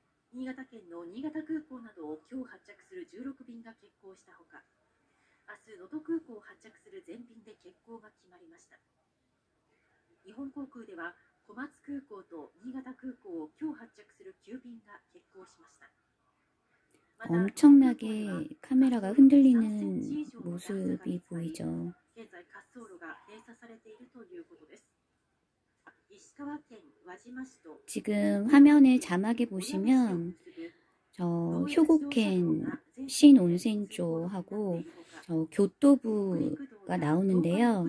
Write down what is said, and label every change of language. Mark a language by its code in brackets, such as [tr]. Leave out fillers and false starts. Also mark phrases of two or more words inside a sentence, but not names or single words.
[ja] 新潟県の新潟空港などを今日発着する16便が欠航したほか、明日能登空港を発着する全便で欠航が決まりました。日本航空では小松空港と新潟空港を今日発着する9便が欠航しました。 [ko] 엄청나게 카메라가 흔들리는 모습이 보이죠. 지금 화면에 자막에 보시면 저 효고켄 신온센조하고 저 교토부가 나오는데요.